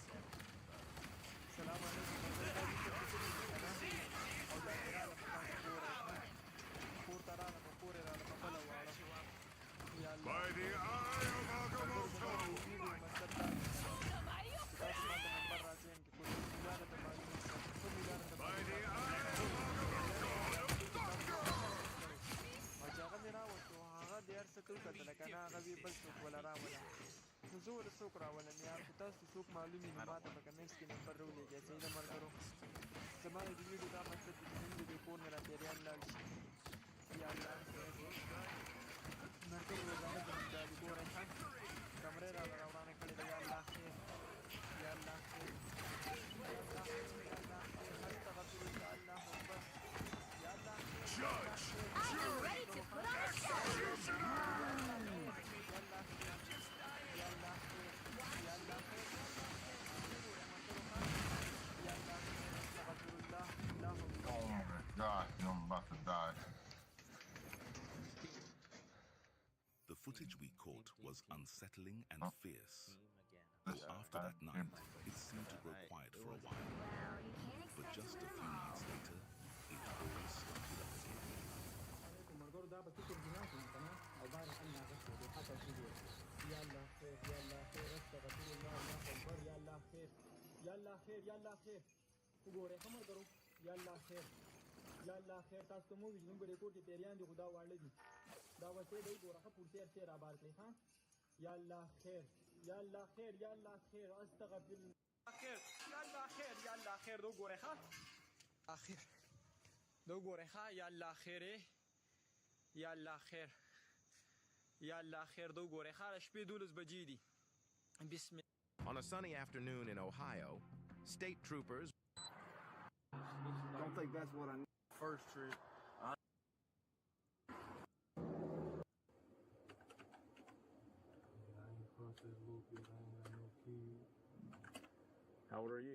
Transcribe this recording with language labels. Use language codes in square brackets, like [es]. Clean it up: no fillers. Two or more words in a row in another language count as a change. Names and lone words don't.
[en] By the eye of Agamotto! By the eye of [ps] زه څوک راولم یار خو تاسو څوک معلومي نو ماته په کمنټس کې نمبر راولېږئ صحیح ده ملګرو زما د دې ویډیو دا مقصد دی چې نن د دې کور نه راپیریان لاړ شي یا الله ملګرو روزانه زموږ دا د ګورئ ښه کمرې راله راورانه کړې ده یا الله خیر یا الله خیر یا الله خیر یا الله خیر [ar] استغفر الله الله اکبر [ps] یا الله خیر [en] I am ready to put on a show. Oh my god, I'm about to die. The footage we caught was unsettling and fierce. Though after that night, it seemed to grow quiet for a while. But just a few nights later, it all started up again. [ps] ملګرو دا به فکر ګناه کوم که نه او بار الله غفور دی حتی چې دی یا الله خیر یا الله خیر [ar] استغفر الله الله اکبر [ps] یا الله خیر یا الله خیر یا الله خیر وګورئ ښه ملګرو یا الله خیر یا الله خیر تاسو ته مو وي چې زموږ په دې کور کې پیریان دي خو دا واړه دي دا وسې دی ګوره ښه پورتې رابار کړئ ښه یا الله خیر یا الله خیر یا الله خیر [ar] استغفر الله [ps] خیر یا الله خیر یا الله خیر دا وګورئ ښه اخر دا وګورئ ښه یا الله خیر یا الله خیر یا الله خیر دا وګورئ ښه شپې 12 بجې دي [ar] بسم الله. [en] On a sunny afternoon in Ohio, state troopers. Don't think that's what I need. First trip. How old are you?